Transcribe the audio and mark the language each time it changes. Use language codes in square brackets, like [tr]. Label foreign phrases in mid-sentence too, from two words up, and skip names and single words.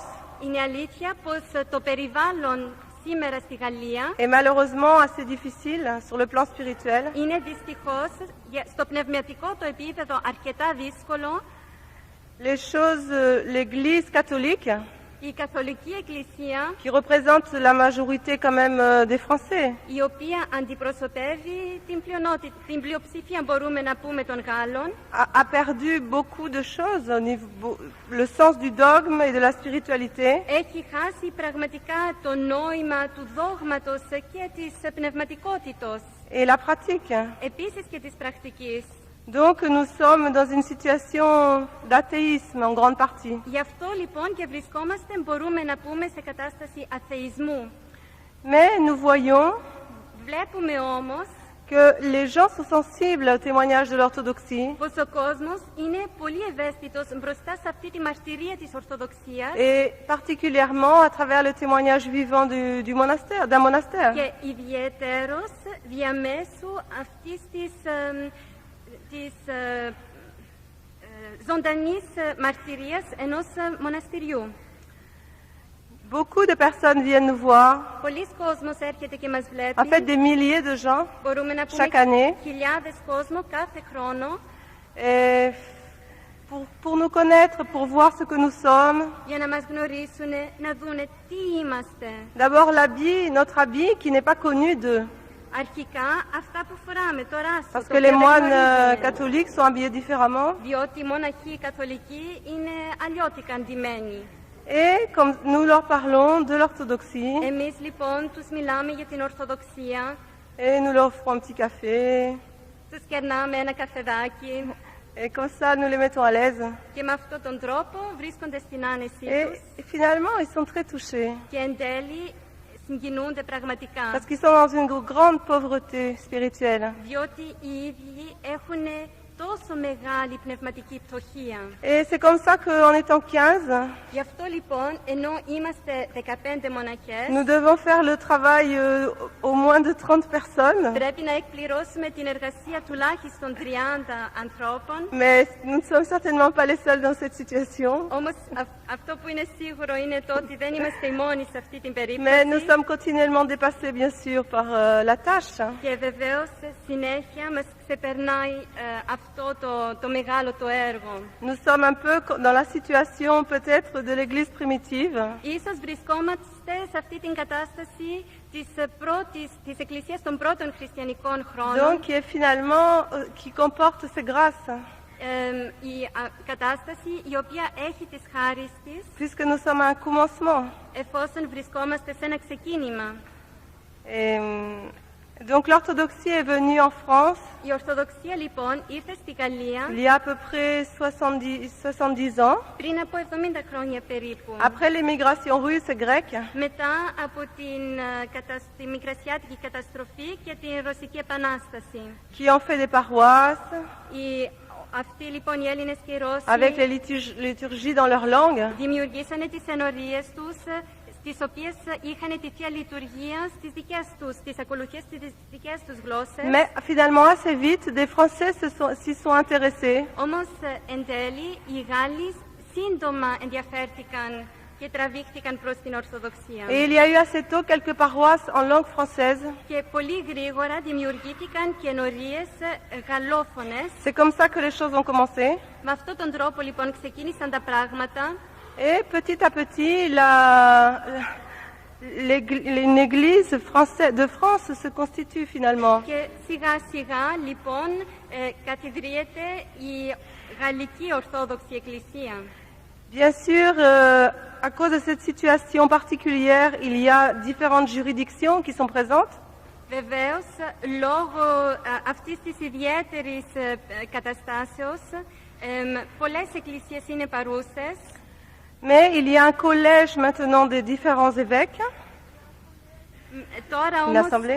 [el] Είναι αλήθεια πως το περιβάλλον σήμερα στη Γαλλία [fr] est malheureusement assez difficile sur le plan spirituel. [el] είναι δυστυχώς στο πνευματικό το επίπεδο αρκετά δύσκολο. [fr] Les choses, l'Église catholique, [el] Η Καθολική Εκκλησία, [fr] qui représente la majorité quand même des Français, [el] η οποία αντιπροσωπεύει την πλειοψηφία μπορούμε να πούμε των Γάλλων, [fr] a perdu beaucoup de choses au niveau, le sens du dogme et de la spiritualité. [el] έχει χάσει πραγματικά το νόημα του δόγματος και της πνευματικότητος, [fr] Et la pratique. [el] επίσης και της πρακτικής. [fr] Donc nous sommes dans une situation d'athéisme en grande partie. [el] Γι' αυτό λοιπόν και βρισκόμαστε, μπορούμε να πούμε, σε κατάσταση αθεϊσμού. [fr] Mais nous voyons [el] Βλέπουμε όμως [fr] que les gens sont sensibles au témoignage de l'orthodoxie [el] πως ο κόσμος είναι πολύ ευαίσθητος μπροστά σε αυτή τη μαρτυρία της Ορθοδοξίας [fr] et particulièrement à travers le témoignage vivant du monastère, d'un monastère. [el] και ιδιαιτέρως διαμέσου αυτής της ζωντανής μαρτυρίας ενός μοναστηριού. [fr] Beaucoup de personnes viennent nous voir, [el] Πολλοί κόσμος έρχεται και μας [fr] en [el] βλέπει. [fr] fait des milliers de gens [el] Μπορούμε να [fr] chaque [el] πούμε [fr] année, [el] χιλιάδες κόσμο κάθε χρόνο [fr] et pour nous connaître, pour voir ce que nous sommes. [el] για να μας γνωρίσουν, να δούνε τι είμαστε. [fr] D'abord l'habit, notre habit qui n'est pas connu d'eux, [el] Αρχικά αυτά που φοράμε, το ράσο, [fr] parce [el] το [fr] que [el] οποίο [fr] les [el] δεν [fr] moines [el] γνωρίζουμε. [fr] catholiques sont habillés différemment. [el] Διότι οι μοναχοί καθολικοί είναι αλλιώτικα αντιμένοι. [fr] Et comme nous leur parlons de l'orthodoxie, [el] Εμείς λοιπόν τους μιλάμε για την Ορθοδοξία, [fr] et nous leur offrons un petit café, [el] τους κερνάμε ένα καφεδάκι [fr] et comme ça nous les mettons à l'aise. [el] και με αυτόν τον τρόπο βρίσκονται στην άνεσή τους [fr] Et finalement, ils sont très touchés, [el] και εν τέλει συγκινούνται πραγματικά. [fr] parce qu'ils sont dans une grande pauvreté spirituelle. [el] Διότι οι ίδιοι έχουν τόσο μεγάλη πνευματική πτωχία. [fr] Et c'est comme ça qu'en étant 15, [el] Γι' αυτό λοιπόν, ενώ είμαστε 15 μοναχές, [fr] nous devons faire le travail au moins de 30 personnes. [el] πρέπει να εκπληρώσουμε την εργασία τουλάχιστον 30 ανθρώπων. [fr] Mais nous ne sommes certainement pas les seuls dans cette situation. [el] Όμως αυτό που είναι σίγουρο είναι το ότι δεν είμαστε οι μόνοι σε αυτή την [fr] Mais nous [el] περίπτωση. [fr] sommes continuellement dépassés, bien sûr, par la tâche. [el] Και βεβαίως συνέχεια μας ξεπερνάει αυτό το μεγάλο το έργο. [fr] Nous sommes un peu dans la situation peut-être de l'Église primitive. [el] Ίσως βρισκόμαστε σε αυτή την κατάσταση της Εκκλησίας των πρώτων χριστιανικών χρόνων. [fr] Donc qui est finalement, qui comporte ces grâces. [el] Η κατάσταση η οποία έχει τις χάρις της, [fr] Puisque nous sommes à un commencement. [el] εφόσον βρισκόμαστε σε ένα ξεκίνημα. [fr] Et, donc l'orthodoxie est venue en France [el] Η Ορθοδοξία λοιπόν ήρθε στη Γαλλία [fr] il y a à peu près 70 ans, [el] πριν από 70 χρόνια περίπου. [fr] après l'émigration russe et grecque, [el] Μετά από τη Μικρασιάτικη καταστροφή και την Ρωσική Επανάσταση. [fr] qui ont fait des paroisses, [el] Αυτοί λοιπόν οι Έλληνες και οι Ρώσοι [fr] avec les liturgies dans leur langue. [el] δημιουργήσανε τις ενορίες τους, στις οποίες είχαν τη Θεία Λειτουργία στις δικές τους, τις ακολουθίες στις δικές τους γλώσσες. [fr] Mais finalement, assez vite, des Français s'y sont intéressés. [el] Όμως εν τέλει οι Γάλλοι σύντομα ενδιαφέρθηκαν και τραβήχθηκαν προς την Ορθοδοξία. [fr] Et il y a eu assez tôt quelques paroisses en langue française. [el] Και πολύ γρήγορα δημιουργήθηκαν και ενορίες γαλλόφωνες. [fr] C'est comme ça que les choses ont commencé. [el] Με αυτόν τον τρόπο λοιπόν ξεκίνησαν τα πράγματα. [fr] Et petit à petit, une église de France se constitue finalement. [el] Και σιγά σιγά λοιπόν καθιδρύεται η Γαλλική Ορθόδοξη Εκκλησία. [fr] Bien sûr, à cause de cette situation particulière, il y a différentes juridictions qui sont présentes. [el] Βεβαίως, λόγω αυτής της ιδιαίτερης καταστάσεως, πολλές εκκλησίες είναι παρούσες. [fr] Mais il y a un collège maintenant des différents évêques, [el] Τώρα [fr] une [el] όμως [fr] assemblée.